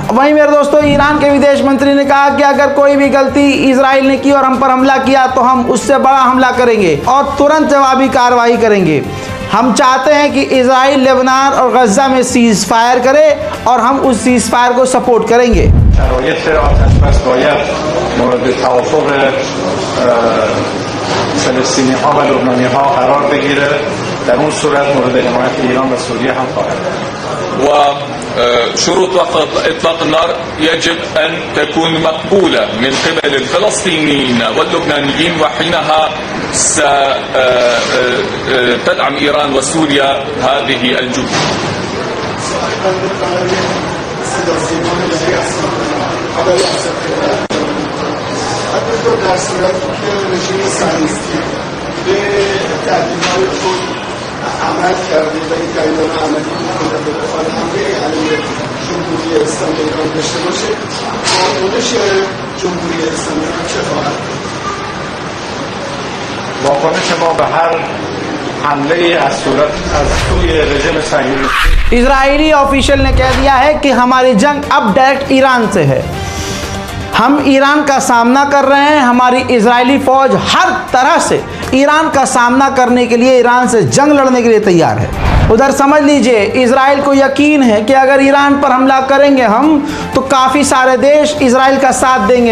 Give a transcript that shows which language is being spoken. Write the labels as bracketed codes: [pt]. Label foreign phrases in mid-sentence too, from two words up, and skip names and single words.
[hi] वहीं मेरे दोस्तों, ईरान के विदेश मंत्री ने कहा कि अगर कोई भी गलती इजराइल ने की और हम पर हमला किया तो हम उससे बड़ा हमला करेंगे और तुरंत जवाबी कार्रवाई करेंगे। हम चाहते हैं कि इजराइल लेबनान और गजा में [en] cease fire [hi] करे और हम उस [en] cease fire [hi] को सपोर्ट करेंगे। [fa] فلسطینی ها و لبنانی ها قرار بگیره، در اون صورت مورد حمایت ایران و سوریه هم خواهد بود. [ar] وشروط إطلاق النار يجب أن تكون مقبولة من قبل الفلسطينيين واللبنانيين، وحينها ستدعم إيران وسوريا هذه الجهود. [fa] در صورتی که رژیم صهیونیستی به تحریم‌های خود عمل کرده و این تحریم‌ها عملی می‌کنه به دفاع حمله علیه جمهوری اسلامی ایران داشته باشه، واکنش جمهوری اسلامی ایران چه خواهد بود؟ واکنش ما به هر حمله از سوی رژیم صهیونیستی [hi] इजरायली ऑफिशियल ने कह दिया है कि हमारी जंग अब डायरेक्ट ईरान से है। हम ईरान का सामना कर रहे हैं। हमारी इजरायली फ़ौज हर तरह से ईरान का सामना करने के लिए, ईरान से जंग लड़ने के लिए तैयार है। उधर समझ लीजिए, इजराइल को यकीन है कि अगर ईरान पर हमला करेंगे हम तो काफ़ी सारे देश इजराइल का साथ देंगे।